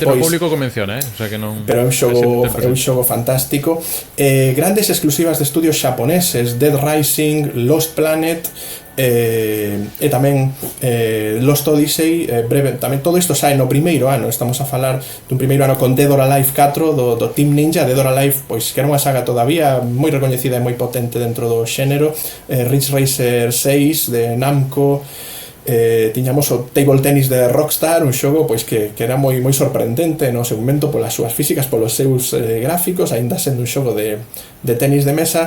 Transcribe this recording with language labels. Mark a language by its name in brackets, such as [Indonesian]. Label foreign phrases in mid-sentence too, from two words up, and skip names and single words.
[Galician] Hai xente no público que menciona, [Spanish] o sea [Galician] que non. Pero é un xogo fantástico. Grandes exclusivas de estudios xaponeses, Dead Rising, Lost Planet, e tamén Lost Odyssey, breve, tamén todo isto sae no primeiro ano. Estamos a falar dun primeiro ano con Dead or Alive 4 do Team Ninja. Dead or Alive, pois que era unha saga todavía moi recoñecida e moi potente dentro do xénero. Ridge Racer 6 de Namco, tiñamos o Table Tennis de Rockstar, un xogo pois que era moi sorprendente no seu momento polas súas físicas, polos seus gráficos, aínda sendo un xogo de tenis de mesa.